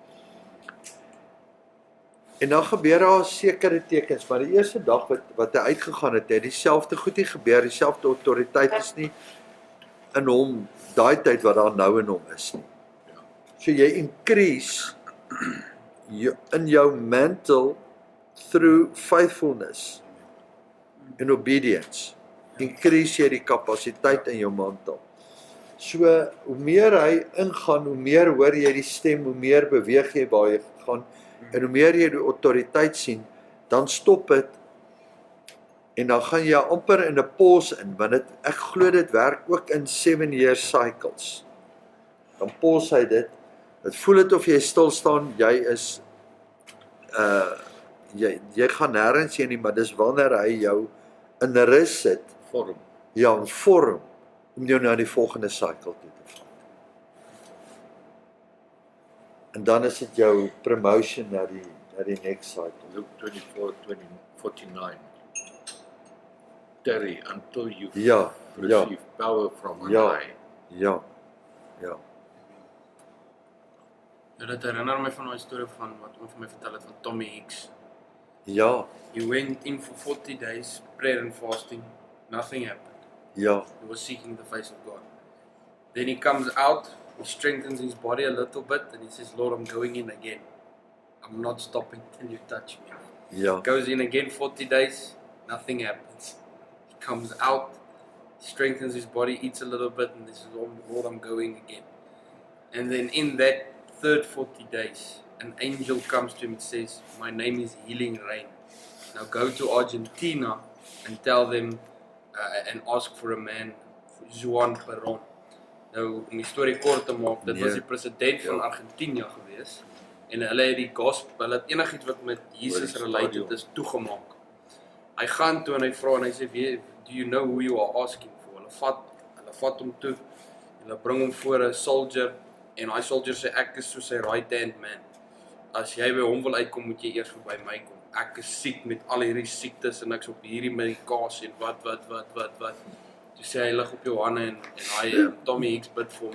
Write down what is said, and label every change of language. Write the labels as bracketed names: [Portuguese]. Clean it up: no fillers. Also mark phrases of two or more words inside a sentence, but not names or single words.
[Afrikaans] En dan gebeur daar sekere tekens, maar die eerste dag wat hy uitgegaan het, dieselfde goed nie gebeur, dieselfde autoriteit is nie in hom, daai tyd wat daar nou in hom is nie. So jy increase in jou mantle [English] through faithfulness and obedience. [Afrikaans] Increase jy die kapasiteit in jou mantel. So, hoe meer hy ingaan, hoe meer hoor jy die stem, hoe meer beweeg jy waar jy gaan, en hoe meer jy die autoriteit sien, dan stop dit, en dan gaan jy amper in 'n pause in, want ek glo dit werk ook in 7-year cycles. Dan pause hy dit, het voel dit of jy stil staan, jy is, jy gaan nêrens heen nie, maar dis wanneer hy jou in rus sit, vorm. Ja, in vorm, om jou na die volgende cycle toe te vat. En dan is dit jou promotion na die [English] next cycle. Luke 24:49. Tarry until you receive power from on high. [Afrikaans] Ja. Dit herinner my van 'n storie van wat ons vir my vertel het van Tommy Hicks. Ja. [English] He went in for 40 days, prayer and fasting, nothing happened. [Afrikaans] Ja. [English] He was seeking the face of God. Then he comes out, he strengthens his body a little bit, and he says, Lord, I'm going in again. I'm not stopping till you touch me. [Afrikaans] Ja. [English] Goes in again 40 days, nothing happens. He comes out, strengthens his body, eats a little bit, and he says, Lord, I'm going again. And then in that third 40 days, an angel comes to him and says, my name is Healing Rain. Now go to Argentina and tell them and ask for a man, Juan Perón. [Afrikaans] Nou, om die storie kort te maak, dit was die president van Argentinië gewees, en hulle het die gospel, hulle het enigiets wat met Jesus related is, toegemaak. Hy gaan toe en hy vra en hy sê, [English] do you know who you are asking for? [Afrikaans] Hulle vat hom toe, hulle bring hom voor 'n soldier, en hy soldier sê, ek is so sy [English] right hand man. [Afrikaans] As jy by hom wil uitkom, moet jy eers verby my kom. Ek is siek met al hierdie siektes en ek's op hierdie medikasie en wat. Toe sê hy lig op jou hande en hy Tommy Hicks bid vir hom.